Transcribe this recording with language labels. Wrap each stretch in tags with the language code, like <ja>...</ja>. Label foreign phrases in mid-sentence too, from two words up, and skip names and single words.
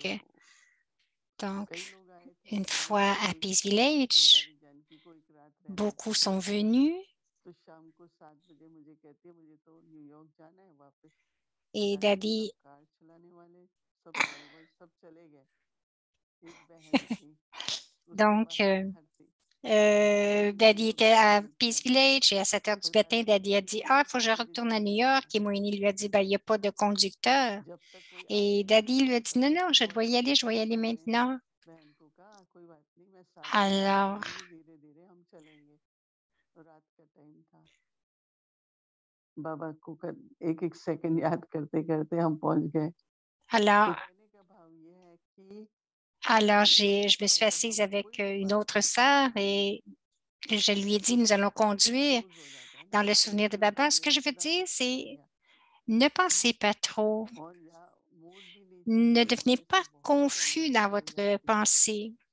<fr>Donc, une fois à Peace Village, beaucoup sont venus et Daddy donc Daddy était à Peace Village et à 7 heures du matin, Daddy a dit, ah, il faut que je retourne à New York. Et Moini lui a dit, ben, il n'y a pas de conducteur. Et Daddy lui a dit, non, non, je dois y aller, je dois y aller maintenant. Alors,</fr> <hi>बाबा को एक-एक सेकंड याद करते-करते हम पहुँच गए।</hi> <fr>alors,</fr> <hi>तो कहने का भाव ये है कि</hi> <fr>alors je me suis assise avec une autre sœur et je lui ai dit, nous allons conduire dans le souvenir de Baba. Ce que je veux dire, c'est ne pensez pas trop. Ne devenez pas confus dans votre pensée.</fr>